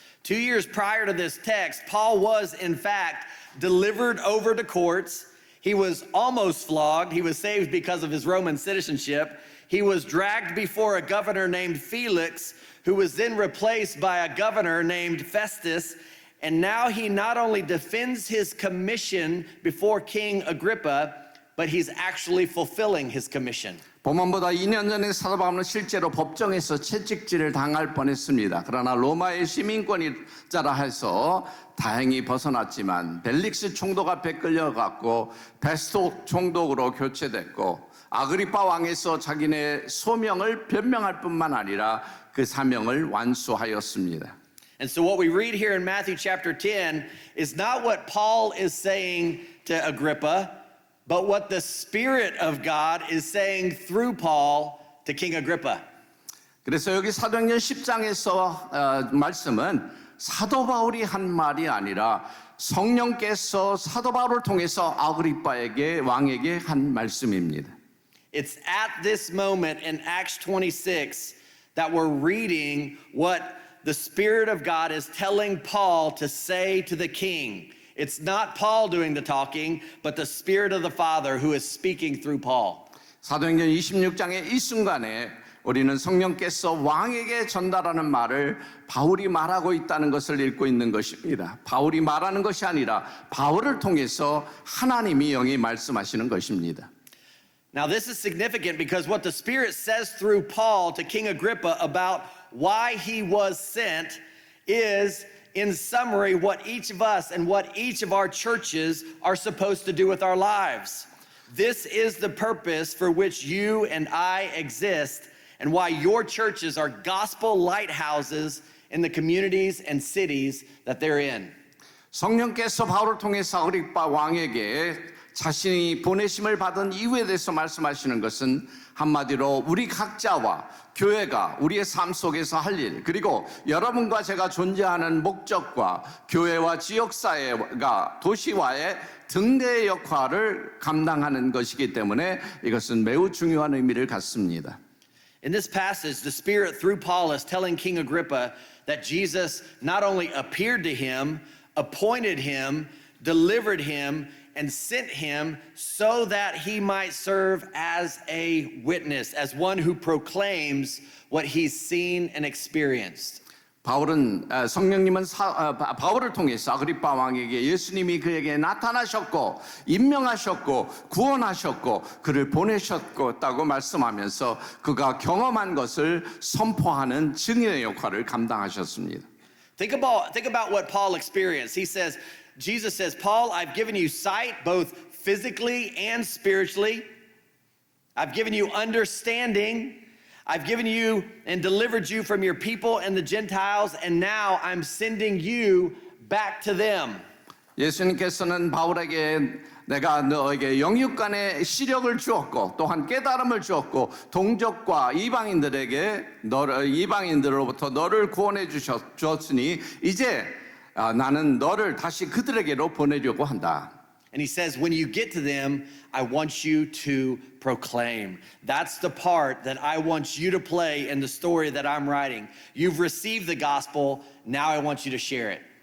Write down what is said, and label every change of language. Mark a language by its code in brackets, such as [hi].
[en] 2 years prior to this text, Paul was in fact delivered over to courts. He was almost flogged. He was saved because of his Roman citizenship. He was dragged before a governor named Felix, who was then replaced by a governor named Festus. And now he not only defends his commission before King Agrippa, but he's actually fulfilling his commission. [ko] 본문보다 2년 전에 사도 바울은 실제로 법정에서 채찍질을 당할 뻔했습니다. 그러나 로마의 시민권자라 해서 다행히 벗어났지만 벨릭스 총독 앞에 끌려갔고 베스토 총독으로 교체됐고 아그리파 왕에서 자기네 소명을 변명할 뿐만 아니라 그 사명을 완수하였습니다. [en] And so what we read here in Matthew chapter 10 is not what Paul is saying to Agrippa, but what the Spirit of God is saying through Paul to King Agrippa. [ko] 그래서 여기 사도행전 10장에서 말씀은 사도 바울이 한 말이 아니라 성령께서 사도 바울을 통해서 아그리빠에게 왕에게 한 말씀입니다. [en] It's at this moment in Acts 26 that we're reading what the Spirit of God is telling Paul to say to the king. It's not Paul doing the talking, but the Spirit of the Father who is speaking through Paul. [ko] 사도행전 26장의 이 순간에 우리는 성령께서 왕에게 전달하는 말을 바울이 말하고 있다는 것을 읽고 있는 것입니다. 바울이 말하는 것이 아니라 바울을 통해서 하나님이 영이 말씀하시는 것입니다. [en] Now this is significant because what the Spirit says through Paul to King Agrippa about why he was sent is, in summary, what each of us and what each of our churches are supposed to do with our lives. This is the purpose for which you and I exist and why your churches are gospel lighthouses in the communities and cities that they're in. [ko] 성령께서 바울을 통해서 아그리빠 왕에게 자신이 보내심을 받은 이유에 대해서 말씀하시는 것은 한마디로 우리 각자와 교회가 우리의 삶 속에서 할 일, 그리고 여러분과 제가 존재하는 목적과 교회와 지역사회가 도시와의 등대의 역할을 감당하는 것이기 때문에 이것은 매우 중요한 의미를 갖습니다. [en] In this passage, the Spirit through Paul is telling King Agrippa that Jesus not only appeared to him, appointed him, delivered him, and sent him so that he might serve as a witness, as one who proclaims what he's seen and experienced. [ko] 성령님은 바울을 통해서 아그리빠 왕에게 예수님이 그에게 나타나셨고 임명하셨고 구원하셨고 그를 보내셨다고 말씀하면서 그가 경험한 것을 선포하는 증인의 역할을 감당하셨습니다. [en] Think about what Paul experienced. Jesus says, Paul, I've given you sight, both physically and spiritually. I've given you understanding. I've given you and delivered you from your people and the Gentiles, and now I'm sending you back to them. [ko] 예수님께서는 바울에게 내가 너에게 영육간의 시력을 주었고 또한 깨달음을 주었고 동족과 이방인들로부터 너를 구원해 주었으니 이제 나는 너를 다시 그들에게로 보내려고 한다. [en] And he says, when you get to them, I want you to proclaim. That's the part that I want you to play in the story that I'm writing. You've received the gospel, now I want you to share it.